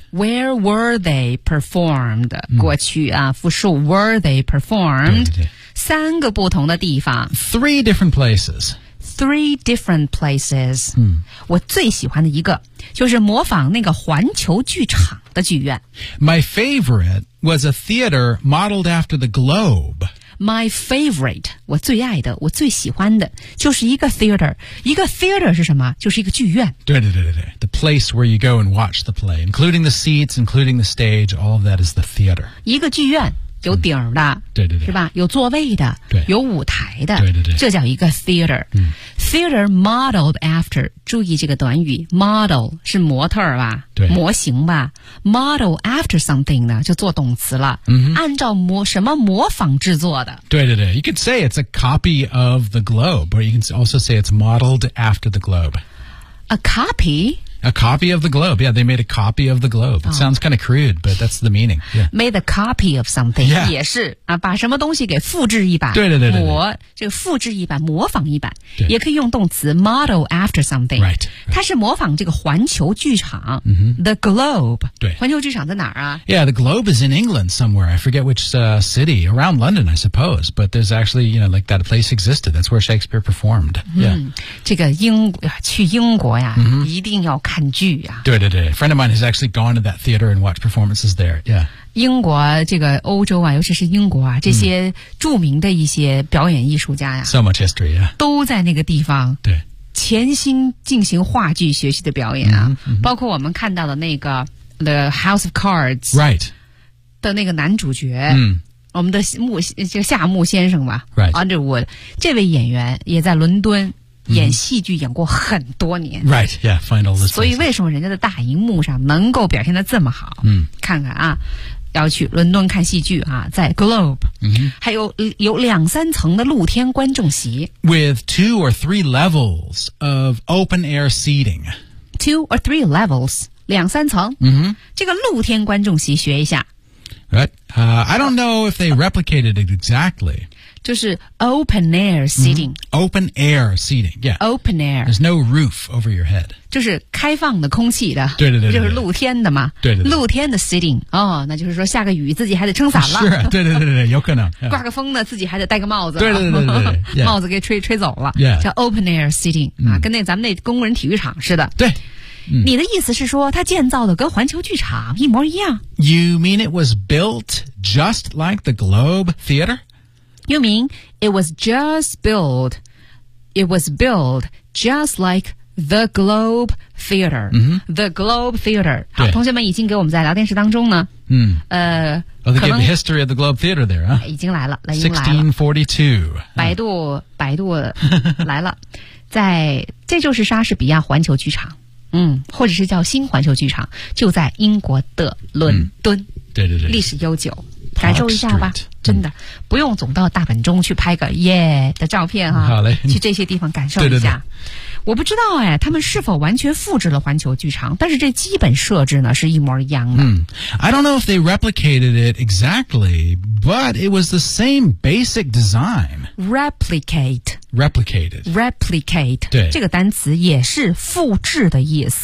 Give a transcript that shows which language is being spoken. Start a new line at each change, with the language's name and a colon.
English: Where were they performed?、Mm.
Chinese: 过去啊复数
English: Were they performed?
Chinese: 对对对三个不同的地方
English: Three different places Three different places、 mm.
Chinese: 我最喜欢的一个就是模仿那个环球剧场的剧院
English: My favorite was a theater modeled after the globe My favorite,
Chinese: 我最爱的，我最喜欢的，就是一个 theater。一个 theater 是什么？就是一个剧院。
English: 对对对对对 ，the place where you go and watch the play, including the seats, including the stage, all of that is the theater.
Chinese: 一个剧院有顶儿的、嗯，对对对，是吧？有座位的，对，有舞台的，对对对，这叫一个 theater、嗯。
English: Theater modeled after，
Chinese: 注意这个短语 ，model 是模特吧？对，模型吧。
English: Model after something
Chinese: 呢，就做动词了。嗯，按照模什么模仿制作的？
English: 对对对 ，You could say it's a copy of the globe, or you can also say it's modeled after the globe. A copy. A copy of the globe. Yeah, they made a copy of the globe. It sounds kind of crude, but that's the meaning. Yeah. Made a copy of something. Yeah.
Chinese: 也是、啊、把什么东西给复制一版。对对对对。模，这个复制一版，模仿一版。对。也可以用动词
English: model after something. Right.
Chinese: 它是模仿这个环球剧场。 Mm-hmm.
English: The globe.
Chinese: 对。环球剧场在哪儿啊
English: ?Yeah, the globe is in England somewhere. I forget which、city. Around London, I suppose. But there's actually, you know, like that place existed. That's where Shakespeare performed. Yeah.、
Chinese: 嗯、这个去英国呀、 mm-hmm. 一定要看剧啊
English: 对对对 ,friend of mine has actually gone to that theater and watched performances there, yeah.
Chinese: 英国这个欧洲啊尤其是英国啊这些著名的一些表演艺术家啊
English: So much history, yeah.
Chinese: 都在那个地方对潜心进行话剧学习的表演啊 mm-hmm, mm-hmm. 包括我们看到的那个 The House of Cards,
English: right.
Chinese: 的那个男主角嗯、mm. 我们的木这个夏木先生吧
English: ，Right
Chinese: Underwood 这位演员也在伦敦演戏剧演过很多年
English: ，Right Yeah Find all this
Chinese: 所以为什么人家在大荧幕上能够表现得这么好？嗯，看看啊，要去伦敦看戏剧啊，在 Globe，还有两三层的露天观众席
English: ，With two or three levels of open air seating， two or three levels
Chinese: 两三层，这个露天观众席学一下。
English: Right. I don't know if they replicated it exactly.
Chinese: 就是
English: open air seating. Open air seating, yeah. Open air. There's no roof over your head.
Chinese: 就是开放的空气的。对对 对, 对。就是露天的嘛。对 对, 对。露天的 seating. 哦，那就是说下个雨自己还得撑伞了。是、啊、对对对对有可能。刮个风呢自己还得戴个帽子。对对对 对, 对、yeah. 帽子给吹走了。
English: Yeah.
Chinese: 叫
English: open air seating,
Chinese: 跟那咱们那工人体育场似的。对。你的意思是说它建造的跟环球剧场一模一样
English: You mean it was built just like the Globe Theater? You mean it was just built It was built just like the Globe Theater、The Globe Theater
Chinese: 好同学们已经给我们在聊天室当中呢
English: Oh, they gave the history of the Globe Theater there, huh?
Chinese: 已经来了 1642 百度来了在这就是莎士比亚环球剧场或者是叫新环球剧场就在英国的伦敦、对对对历史悠久感受一下吧真的不用总到大本钟去拍个耶的照片哈、好嘞去这些地方感受一下对对对我不知道哎他们是否完全复制了环球剧场但是这基本设置呢是一模一样的、
English: I don't know if they replicated it exactly but it was the same basic design replicate replicated replicate
Chinese: 对这个单词也是复制的意思